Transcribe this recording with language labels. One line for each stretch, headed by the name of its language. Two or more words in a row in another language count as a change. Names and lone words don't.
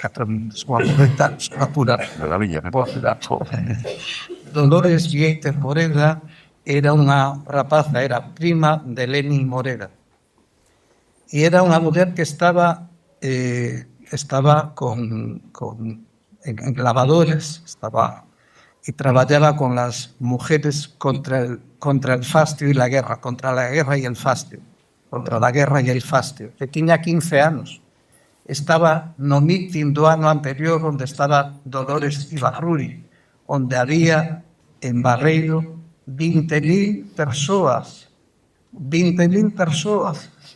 Galician: 4 minutos, vou apurar. Dolores Vieites Moreda era unha rapaza, era prima de Lenin Moreda. E era unha muller que estaba en lavadores,
Spanish: y trabajaba con las mujeres contra el fastio y la guerra, contra la guerra y el fastio,
Galician: que tiña 15 anos. Estaba no mitin do ano anterior onde estaba Dolores Ibarruri, onde había en Barreiro, 20.000 persoas. 20.000 persoas.